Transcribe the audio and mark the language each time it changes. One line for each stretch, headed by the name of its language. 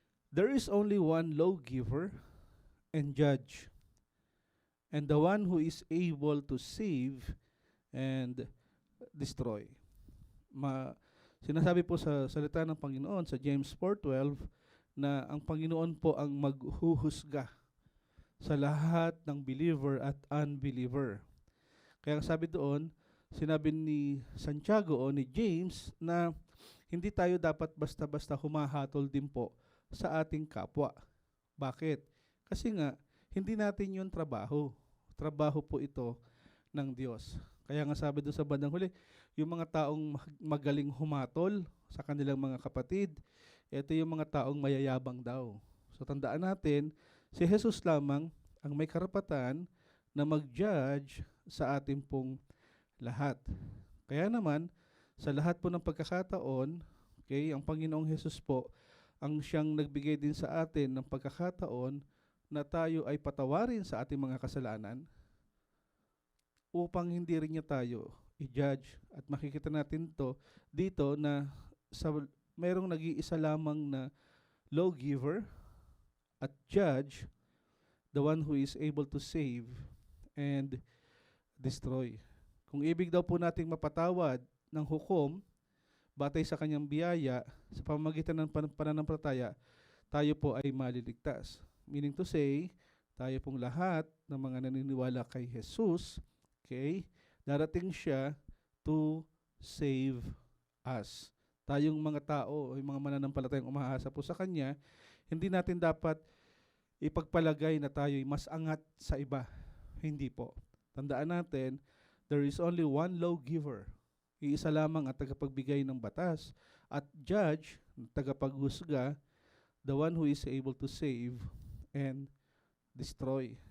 English: There is only one lawgiver and judge, and the one who is able to save and destroy.
Filipino: Sinasabi po sa salita ng Panginoon sa James 4:12 na ang Panginoon po ang maghuhusga sa lahat ng believer at unbeliever. Kaya sabi doon, sinabi ni Santiago o ni James na hindi tayo dapat basta-basta humahatol din po sa ating kapwa. Bakit? Kasi nga, hindi natin yun trabaho. Trabaho po ito ng Diyos. Kaya nga sabi doon sa bandang huli, yung mga taong magaling humatol sa kanilang mga kapatid, ito yung mga taong mayayabang daw. So tandaan natin, si Jesus lamang ang may karapatan na mag-judge sa ating pong lahat. Kaya naman, sa lahat po ng pagkakataon, okay, ang Panginoong Jesus po, ang siyang nagbigay din sa atin ng pagkakataon na tayo ay patawarin sa ating mga kasalanan upang hindi rin niya tayo i-judge. At makikita natin to dito na mayroong nag-iisa lamang na lawgiver at judge,
English: the one who is able to save and destroy.
Filipino: Kung ibig daw po nating mapatawad ng hukom, batay sa kanyang biyaya, sa pamamagitan ng pananampalataya, tayo po ay maliligtas. Meaning to say, tayo pong lahat ng mga naniniwala kay Jesus, okay, darating siya
English: to save us.
Filipino: Tayong mga tao, yung mga mananampalatayang umaasa po sa Kanya, hindi natin dapat ipagpalagay na tayo'y mas angat sa iba. Hindi po. Tandaan natin,
English: there is only one lawgiver.
Filipino: Iisa lamang at tagapagbigay ng batas.
English: At judge, tagapaghusga, the one who is able to save and destroy.